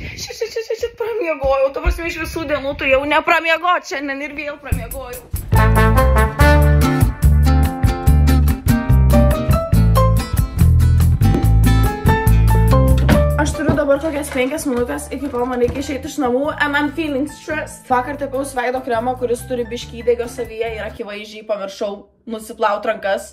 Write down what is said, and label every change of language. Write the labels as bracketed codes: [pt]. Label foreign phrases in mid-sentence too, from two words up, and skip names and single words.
[lt] Šit pramiegojau, tu prasme iš visų dienų, tu jau nepramiegoti šiandien ir vėl pramiegojau. Aš turiu dabar kokias 5 minutės, iki kol man reikia išeiti iš namų, [en] and I'm feeling stressed. [lt] Vakar tepiaus veido kremą, kuris turi biškį įdegio savyje ir akivaizdžiai pamiršau nusiplaut rankas.